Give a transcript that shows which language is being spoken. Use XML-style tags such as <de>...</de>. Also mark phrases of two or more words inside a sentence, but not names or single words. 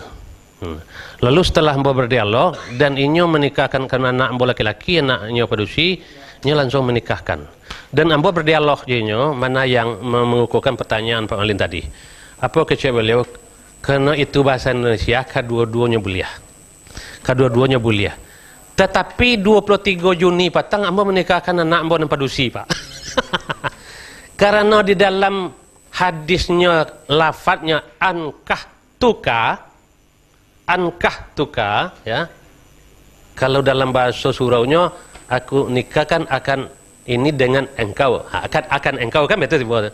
<id>Lalu setelah ambo berdialog dan inyo menikahkan karena anak ambo laki-laki, anaknya padusi, inyo langsung menikahkan. Dan ambo berdialog inyo mana yang mengukuhkan pertanyaan Pak Malin tadi. Apa kecek beliau? Karena itu bahasa Indonesia, kedua-duanya buliah. Kedua-duanya buliah. Tetapi 23 Juni patang ambo menikahkan anak ambo dan padusi, Pak. Karena di dalam hadisnya, lafadznya ankah tuka, ya. Kalau dalam bahasa suraunya, aku nikahkan akan ini dengan engkau, akan engkau, kan betul sih.</id>